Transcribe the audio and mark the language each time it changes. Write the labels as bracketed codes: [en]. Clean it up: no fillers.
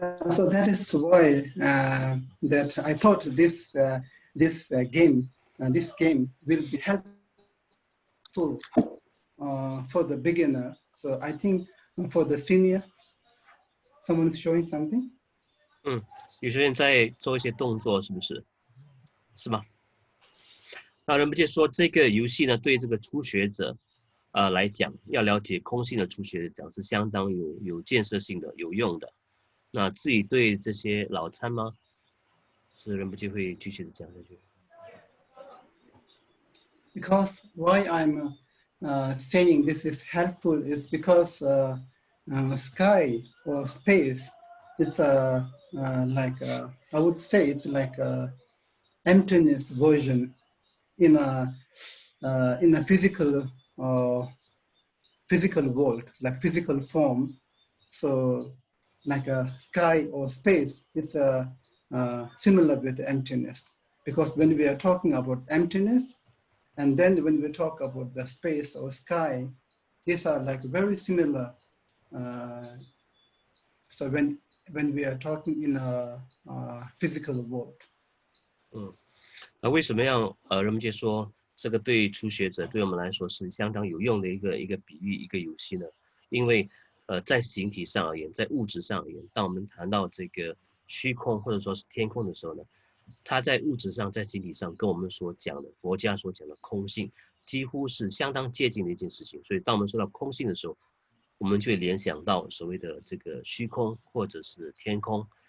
[en] So that is why that I thought this game will be helpful for the beginner. So I think for the senior, someone is showing something. [zh] 有些人在做一些动作，是不是？是吗？那仁波切说，这个游戏呢，对这个初学者来讲，要了解空性的初学者讲是相当有建设性的、有用的。那至于对这些老参吗？是仁波切会继续的讲下去。 [en] Because why I'm saying this is helpful is because sky or space is like I would say it's like a emptiness version in a physical physical world, like physical form. So like a sky or space is similar with emptiness. Because when we are talking about emptiness, and then when we talk about the space or sky, these are like very similar. So when we are talking in a physical world. [zh] 那为什么要人们就说这个对初学者对我们来说是相当有用的一个比喻一个游戏呢？因为在形体上而言，在物质上而言，当我们谈到这个虚空或者说是天空的时候呢，它在物质上在形体上跟我们所讲的佛家所讲的空性几乎是相当接近的一件事情。所以当我们说到空性的时候，我们就会联想到所谓的这个虚空或者是天空。